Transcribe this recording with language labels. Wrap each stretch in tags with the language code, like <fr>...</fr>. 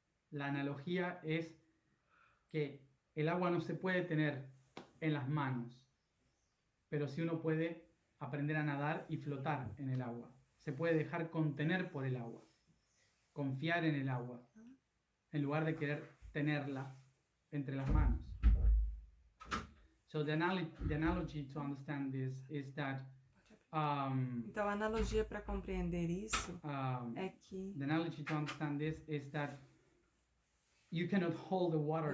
<es>La analogía es que el agua no se puede tener en las manos, pero sí uno puede aprender a nadar y flotar en el agua. Se puede dejar contener por el agua, confiar en el agua, en lugar de querer tenerla entre las manos.</es> <en>So the analogy to understand this is that</en> <pt>então a analogia para compreender isso é que</pt> <en>the analogy to understand this is that you cannot hold the water</en>